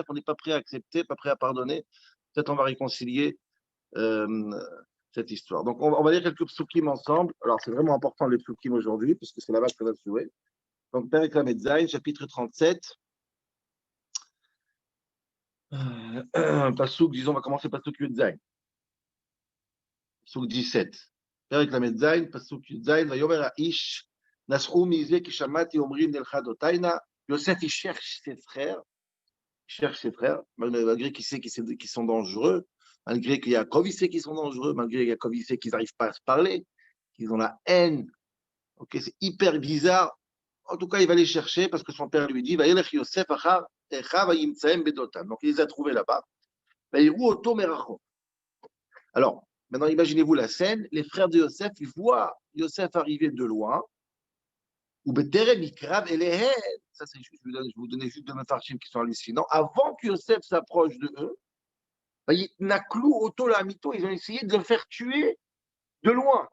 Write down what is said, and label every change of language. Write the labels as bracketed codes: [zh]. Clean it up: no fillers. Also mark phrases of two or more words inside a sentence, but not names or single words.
[fr] On n'est pas prêt à accepter, pas prêt à pardonner. Peut-être on va réconcilier euh, cette histoire. Donc, on va lire quelques psukim ensemble. Alors, c'est vraiment important les psukim aujourd'hui, parce que c'est là-bas que ça va se jouer. Donc, [he] פרק למד זין, [fr] chapitre 37. Pasuk, disons, on va commencer [he] פסוק יוד זין. [fr] Pasuk 17. [he] פרק למד זין, פסוק יוד זין, ויאמר האיש, נסעו מזה כי שמעתי אמרים נלכה דתינה. [fr] Yosef, il cherche ses frères. Malgré qu'il sait qu'ils sont dangereux, malgré que Yaakov, il sait qu'ils sont dangereux, malgré que Yaakov, il sait qu'ils n'arrivent pas à se parler, qu'ils ont la haine. Ok, c'est hyper bizarre. En tout cas, il va les chercher parce que son père lui dit, [he] וילך יוסף אחר אחיו וימצאם בדתן. [fr] Donc, il les a trouvés là-bas. [he] ויראו אתו מרחק. [fr] Alors, maintenant, imaginez-vous la scène. Les frères de Yosef, ils voient Yosef arriver de loin. [he] ובטרם יקרב אליהם. [fr] Ça, c'est juste, je vais vous donner juste deux mafarchim qui sont hallucinants. Avant que Yosef s'approche de eux, [he] ויתנכלו, אתו, להמיתו, [fr] ils ont essayé de le faire tuer de loin.